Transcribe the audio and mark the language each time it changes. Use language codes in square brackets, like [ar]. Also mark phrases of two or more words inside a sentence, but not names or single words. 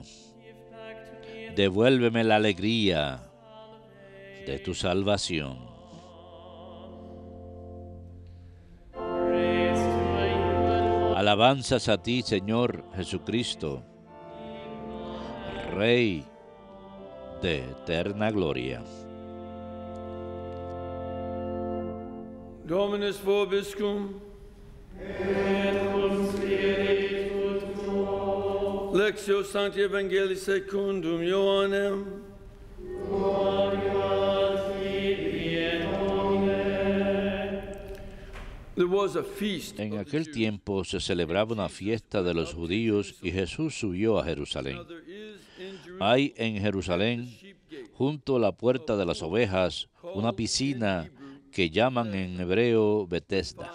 [es] Devuélveme la alegría de tu salvación. Alabanzas a ti, Señor Jesucristo, Rey de eterna gloria. [la] Dominus vobiscum. Lectio Sancti Evangelii secundum Ioannem. [es] En aquel tiempo se celebraba una fiesta de los judíos y Jesús subió a Jerusalén. Hay en Jerusalén, junto a la puerta de las ovejas, una piscina que llaman en hebreo Betesda.